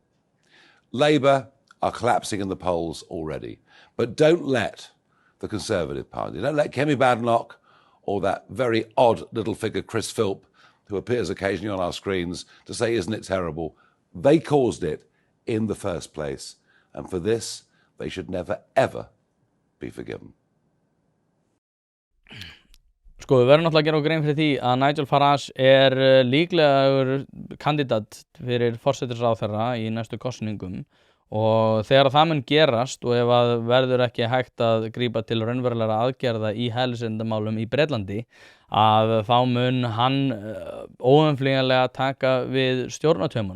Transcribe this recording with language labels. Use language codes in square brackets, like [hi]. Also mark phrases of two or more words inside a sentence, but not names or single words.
[en] Labour are collapsing in the polls already, but don't let the Conservative Party, don't let Kemi Badenoch or that very odd little figure Chris Philp, who appears occasionally on our screens, to say, isn't it terrible? They caused it in the first place, and for this, they should never, ever be forgiven. [is] Sko, við verðum náttúrulega að gera grein fyrir því að Nigel Farage er líklegur kandidat fyrir forsætisráðherra í næstu kosningum og þegar það mun gerast og ef að verður ekki hægt að grípa til raunverulegra aðgerða í hælisleitendamálum í Bretlandi að þá mun hann óumflýjanlega taka við stjórnartaumunum.